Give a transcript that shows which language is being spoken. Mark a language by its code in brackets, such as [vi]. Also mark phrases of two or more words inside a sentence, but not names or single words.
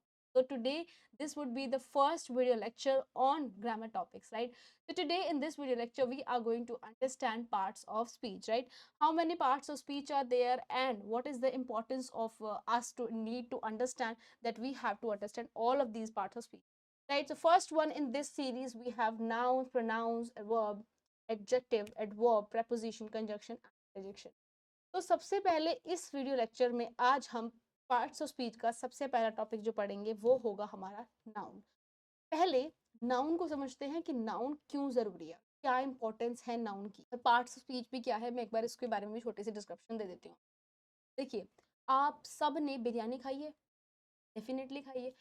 [en] So today, this would be the first video lecture on grammar topics, right? So today in this video lecture, we are going to understand parts of speech, right? How many parts of speech are there and what is the importance of us to need to understand that we have to understand all of these parts of speech, right? So first one in this series we have nouns, pronouns, verb, adjective, adverb, preposition, conjunction, adjective. [hi] तो सबसे पहले इस [en] video lecture [hi] में आज हम [en] parts of speech [hi] का सबसे पहला टॉपिक जो पढ़ेंगे वो होगा हमारा नाउन। पहले नाउन को समझते हैं कि नाउन क्यों जरूरी है, क्या इंपॉर्टेंस है नाउन की, और [en] parts of speech [hi] भी क्या है। मैं एक बार इसके बारे में भी छोटी सी डिस्क्रिप्शन दे देती हूँ। देखिए, आप सब ने बिरयानी खाई है, डेफिनेटली खाई है।